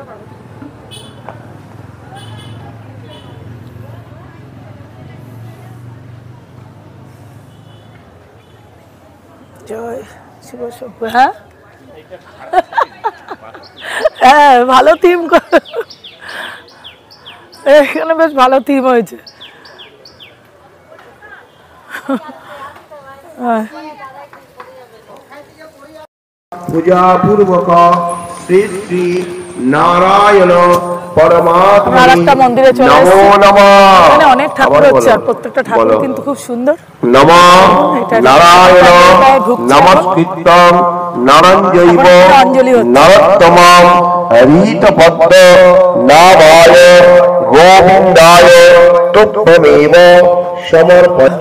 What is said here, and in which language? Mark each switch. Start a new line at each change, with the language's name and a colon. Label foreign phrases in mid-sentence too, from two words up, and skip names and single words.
Bangla: জয় শিব শম্ভ। হ্যাঁ হ্যাঁ, ভালো থিম, এখানে বেশ ভালো থিম হয়েছে।
Sanskrit: पूजा पूर्वक श्री श्री नारायण परमात्मा
Bangla: মন্দিরে চলে এসেছি। এখানে অনেক ঠাকুর হচ্ছে, আর প্রত্যেকটা ঠাকুর কিন্তু খুব সুন্দর।
Sanskrit: নমো নারায়ণ নমস্কৃত্যং নরঞ্জৈব নরোত্তমং হরিতপদ্ম নাভায় গোবিন্দায় তুভ্যমেব সমর্পয়ামি।